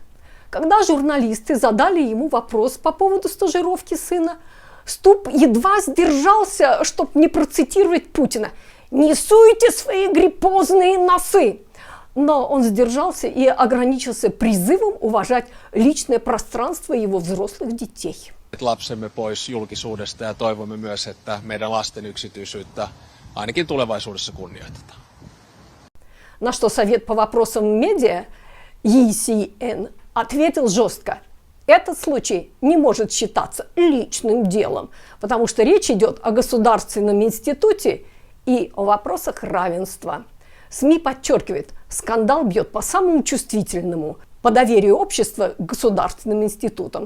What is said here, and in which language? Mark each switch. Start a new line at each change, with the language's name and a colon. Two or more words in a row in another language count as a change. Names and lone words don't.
Russian: Когда журналисты задали ему вопрос по поводу стажировки сына, Стуб едва сдержался, чтобы не процитировать Путина. «Не суйте свои гриппозные носы!» Но он сдержался и ограничился призывом уважать личное пространство его взрослых детей.
Finnish: Lapsemme pois julkisuudesta ja toivomme myös, että meidän lasten yksityisyyttä ainakin tulevaisuudessa kunnioitetaan.
Russian: На что Совет по вопросам медиа ЕСН ответил жестко. Этот случай не может считаться личным делом, потому что речь идет о государственном институте и о вопросах равенства. СМИ подчеркивает, скандал бьет по самому чувствительному, по доверию общества к государственным институтам.